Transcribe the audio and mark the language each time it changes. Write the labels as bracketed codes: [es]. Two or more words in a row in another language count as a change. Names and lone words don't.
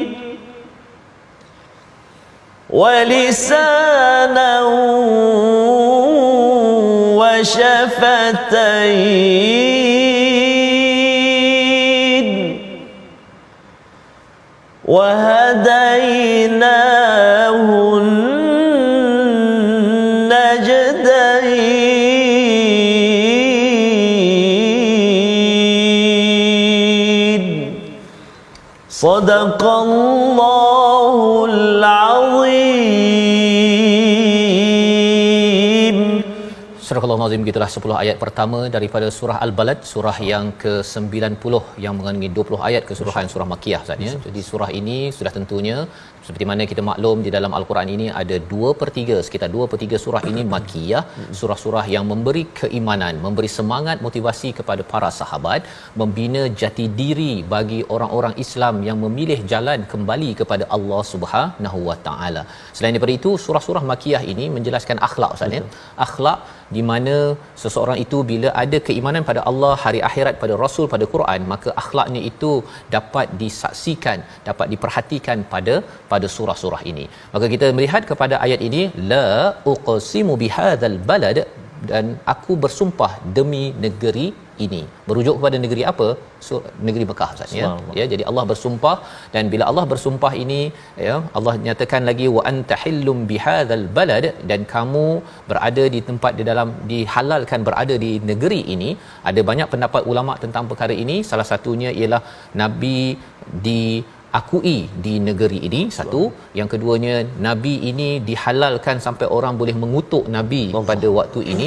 [ar] ولسانا وشفتين وهديناه النجدين صدق الله العظيم. [ms] Surah Al-Nazim, gitulah 10 ayat pertama daripada surah Al-Balad, surah yang ke-90 yang mengandungi 20 ayat keseluruhan surah Makkiyah Ustaz ya. Jadi surah ini sudah tentunya seperti mana kita maklum di dalam Al-Quran ini ada 2/3, sekitar 2/3 surah ini Makkiyah, surah-surah yang memberi keimanan, memberi semangat motivasi kepada para sahabat, membina jati diri bagi orang-orang Islam yang memilih jalan kembali kepada Allah [ar] سبحانه وتعالى. [ms] Selain daripada itu, surah-surah Makkiyah ini menjelaskan akhlak Ustaz ya. Akhlak di mana seseorang itu bila ada keimanan pada Allah, hari akhirat, pada Rasul, pada Quran, maka akhlaknya itu dapat disaksikan, dapat diperhatikan pada surah-surah ini. Maka kita melihat kepada ayat ini, [ar] لا أقسم بهذا البلد, [ms] dan aku bersumpah demi negeri ini. Merujuk kepada negeri apa? Negeri Mekah Ustaz ya. Ya, jadi Allah bersumpah, dan bila Allah bersumpah ini ya, Allah nyatakan lagi [ar] وأنت حل بهذا البلد, [ms] dan kamu berada di tempat di dalam dihalalkan berada di negeri ini. Ada banyak pendapat ulama tentang perkara ini. Salah satunya ialah Nabi diakui di negeri ini, satu. Yang keduanya, Nabi ini dihalalkan sampai orang boleh mengutuk Nabi pada waktu ini.